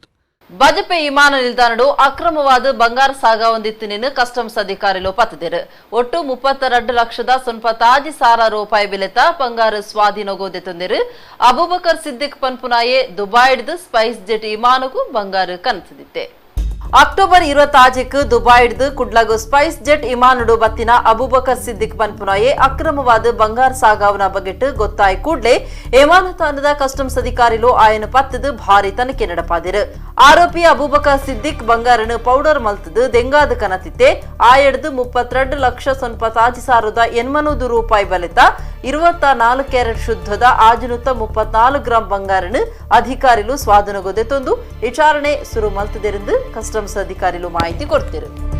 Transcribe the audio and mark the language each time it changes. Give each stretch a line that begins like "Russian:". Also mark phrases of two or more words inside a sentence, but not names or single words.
Tulu: ಬಜಪೆ ವಿಮಾನ ನಿಲ್ದಾಣಡು ಅಕ್ರಮವಾದ ಬಂಗಾರ ಸಾಗ ಹೊಂದಿತ್ತಿನ ಕಸ್ಟಮ್ಸ್ ಅಧಿಕಾರಿಗಳು ಪತ್ತದಿರು. ಒಟ್ಟು 32,96,000 ರೂಪಾಯಿ ಬೆಲೆತ ಬಂಗಾರ ಸ್ವಾಧೀನಗೋದೆ ತಂದಿರು. ಅಬೂಬಕರ್ ಸಿದ್ದಿಕ್ ಪನ್ಪುನಾಯೆ ದುಬಾಯಿಡ್ದು ಸ್ಪೈಸ್ ಜೆಟ್ ವಿಮಾನಗೂ ಬಂಗಾರ ಕನಸಿದಿತ್ತೆ. ಅಕ್ಟೋಬರ್ 26ಕ್ಕೆ ದುಬಾಯಿಡ್ದು ಕುಡ್ಲಗು ಸ್ಪೈಸ್ ಜೆಟ್ ವಿಮಾನಡು ಬತ್ತಿನ ಅಬೂಬಕರ್ ಸಿದ್ದಿಕ್ ಪನ್ಪುನಾಯೆ ಅಕ್ರಮವಾದ ಬಂಗಾರ ಸಾಗಾವನ ಬಗೆಟ್ಟು ಗೊತ್ತಾಯಿ ಕೂಡ್ಲೆ ವಿಮಾನ ತಾಣದ ಕಸ್ಟಮ್ಸ್ ಅಧಿಕಾರಿಗಳು ಆಯನ ಪತ್ತದು ಭಾರಿ ತನಿಖೆ ನಡಪಾದಿರು. ಆರೋಪಿ ಅಬೂಬಕರ್ ಸಿದ್ದಿಕ್ ಬಂಗಾರನು ಪೌಡರ್ ಮಲ್ತದು ದೆಂಗಾದ ಕನತಿತ್ತೆ. ಆಯಡ್ದು 32,96,800 ರೂಪಾಯಿ ಬೆಲೆತ 24 ಕ್ಯಾರೆಟ್ ಶುದ್ಧದ 634 ಗ್ರಾಂ ಬಂಗಾರನು ಅಧಿಕಾರಿಗಳು ಸ್ವಾಧೀನಗೊದೆ ತಂದು ವಿಚಾರಣೆ ಶುರು ಮಲ್ತದೆಂದು ಕಸ್ಟಮ್ಸ್ ಅಧಿಕಾರಿಗಳು ಮಾಹಿತಿ ಕೊಡ್ತಿರು.